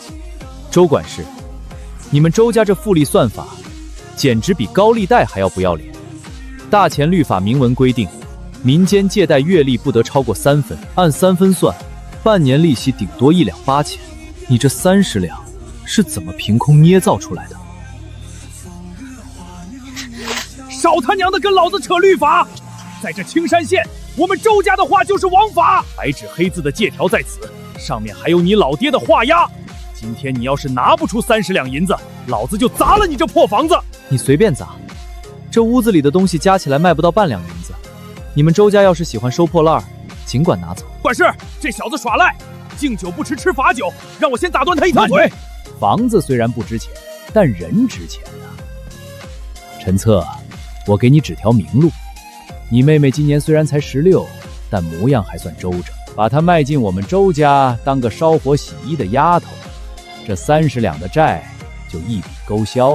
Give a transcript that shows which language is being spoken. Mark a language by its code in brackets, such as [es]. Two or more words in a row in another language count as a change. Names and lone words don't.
[zh] 周管事，你們周家這複利算法，簡直比高利貸還要不要臉。大錢律法明文規定，民間借貸月利不得超過3分，按3分算，半年利息頂多1兩8錢。你這30 兩是怎麼憑空捏造出來的？少他娘的跟老子扯律法！在這青山縣，我們周家的話就是王法，白紙黑字的借條在此，上面還有你老爹的畫押。今天你要是拿不出30兩銀子，老子就砸了你這破房子！你隨便砸，這屋子裡的東西加起來賣不到半兩銀子。你們周家要是喜歡收破爛，盡管拿走。管事，這小子耍賴，敬酒不吃吃罚酒，讓我先打斷他一条腿。房子雖然不值錢，但人值錢啊。陳策，我給你指條明路。你妹妹今年雖然才16，但模樣還算周正，把她賣進我們周家當個燒火洗衣的丫頭，這30兩的債就一筆勾銷了。